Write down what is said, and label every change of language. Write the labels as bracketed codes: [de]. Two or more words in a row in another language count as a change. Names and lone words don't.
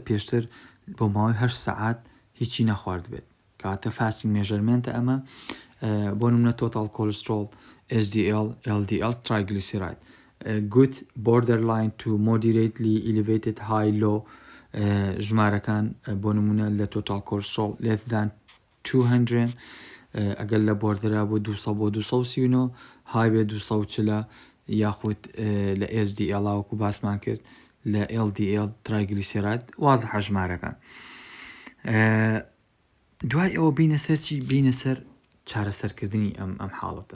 [ckb] پێشتر بۆ ماوەی 8 سەعات هیچی نەخوارد بێت کاتە [en] fasting measurement [ckb] ئەمە بۆ نمونە [en] total cholesterol HDL LDL triglyceride good borderline to moderately elevated high low [ckb] ژمارەکان بۆ نمونە لە [en] total cholesterol less than 200 [ckb] ئەگەر لە بۆردرا بۆ 200 بۆ 239 های بێ 240 یاخود لە HDL وەکو باسمان کرد لە LDL ترایگلیسێراید وازە ژمارەکان. دوای ئەوە بینە سەرچی بینە سەر چارەسەرکردنی ئەم حاڵەتە.